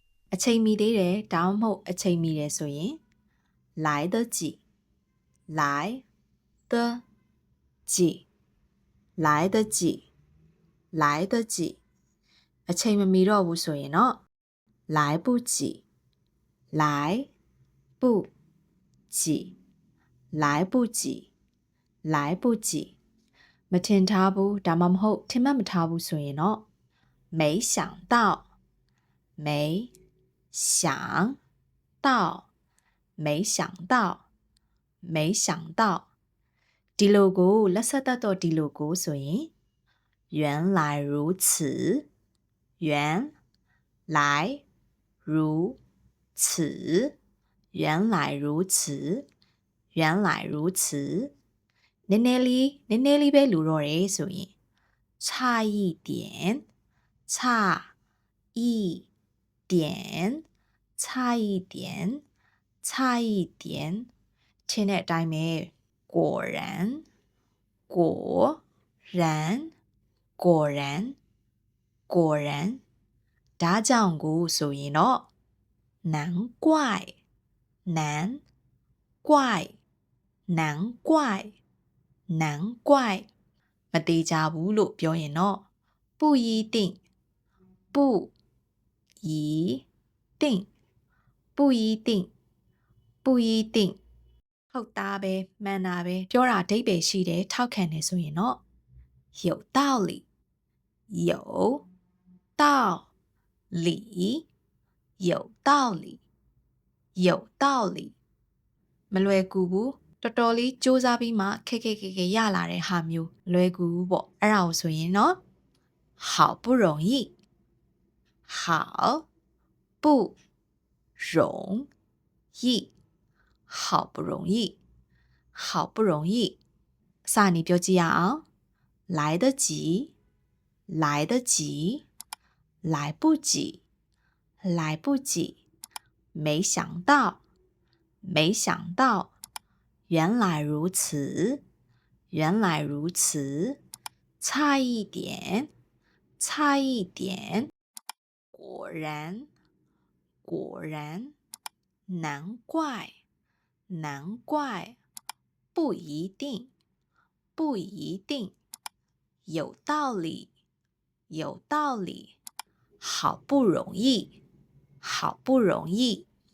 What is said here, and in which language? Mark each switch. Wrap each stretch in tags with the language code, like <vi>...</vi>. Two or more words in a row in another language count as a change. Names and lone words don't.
<my>အချိန်မီသေးတယ်ဒါမှမဟုတ်အချိန်မီတယ်ဆိုရင်</my> <zh>来得及来得及来得及来得及</zh> <my>အချိန်မမီတော့ဘူးဆိုရင်တော့</my> <zh>来不及来不及来不及来不及</zh> <my>မထင်ထားဘူးဒါမှမဟုတ်ထင်မှတ်မထားဘူးဆိုရင်တော့</my> <zh>没想到没想到没想到没想到</zh> <my>ဒီလိုကို လက်ဆက်သက်တော့ဒီလိုကိုဆိုရင်</my> <zh>原来如此原来如此原来如此原来如此</zh> <my>နည်းနည်းလေးပဲလိုတော့တယ်ဆိုရင်</my> <zh>差一点差一点差一点差一点</zh> <my>ထင်တဲ့အတိုင်းပဲ</my> <zh>果然果然果然果然</zh> <my>ဒါကြောင့်ကိုဆိုရင်တော့</my> <zh>难怪难怪难怪难怪</zh> <my>မတေးကြဘူးလို့ပြောရင်တော့</my> <zh>不一定不一定不一定不一定</zh> <my>ဟုတ်သားပဲ မှန်တာပဲပြောတာအဓိပ္ပာယ်ရှိတယ်ထောက်ခံတယ်ဆိုရင်တော့</my> <zh>有道理有道理有道理有道理</zh> <my>မလွယ်ကူ ဘူးတော်တော်လေးစူးစမ်းပြီးမှခက်ရလာတဲ့ဟာမျိုးလွယ်ကူဘူးပေါ့အဲ့ဒါကိုဆိုရင်</my> <zh>တော့好不容易好不容易好不容易好不容易စ</zh> <my>နေပြောကြည့်ရအောင်</my> <zh>来得及来得及来不及来不及没想到没想到原来如此原来如此差一点差一点果然果然难怪难怪不一定不一定有道理有道理好不容易好不容易</zh>